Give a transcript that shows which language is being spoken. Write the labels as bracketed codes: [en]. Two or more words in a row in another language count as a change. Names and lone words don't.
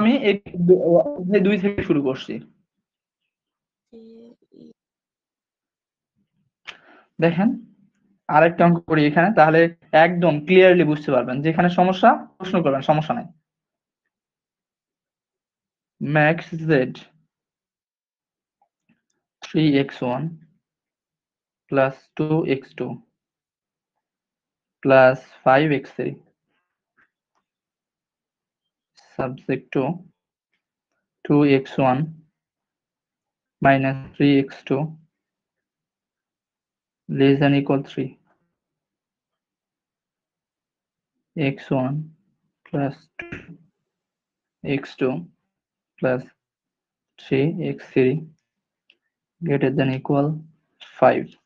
[bn] আমি এই অধ্যায় 2 থেকে শুরু করছি। দেখেন আরেকটা অঙ্ক করি এখানে, তাহলে একদম ক্লিয়ারলি বুঝতে পারবেন। যেখানে সমস্যা প্রশ্ন করবেন, সমস্যা নাই। [en] max z 3x1 plus 2x2 plus 5x3 subject to 2x1 minus 3x2 less than equal 3, x1 plus 2x2 plus 3x3 greater than equal 5,